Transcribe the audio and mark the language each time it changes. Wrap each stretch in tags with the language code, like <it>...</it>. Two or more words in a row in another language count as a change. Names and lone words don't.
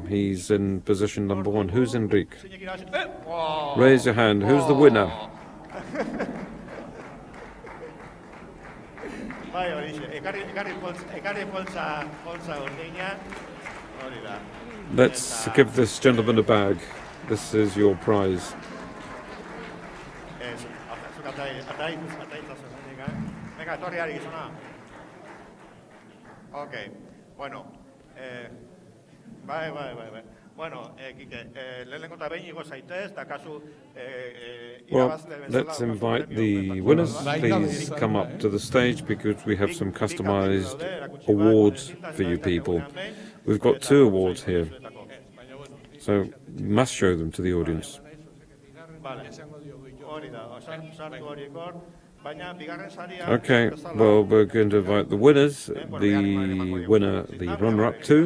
<en>He's in position number 1. Who's Enric? Raise your hand. Who's the winner? Let's give this gentleman a bag. This is your prize.</en> <eu>Okay,</eu> <es>bueno, Bueno,</es> <eu>lehenengo eta behin igo zaitez, eta kasu</eu> <en>Well, let's invite the winners. Please come up to the stage because we have some customized awards for you people. We've got 2 awards here, so you must show them to the audience. Okay, well, we're going to invite the winners, the winner, the runner-up too.</en>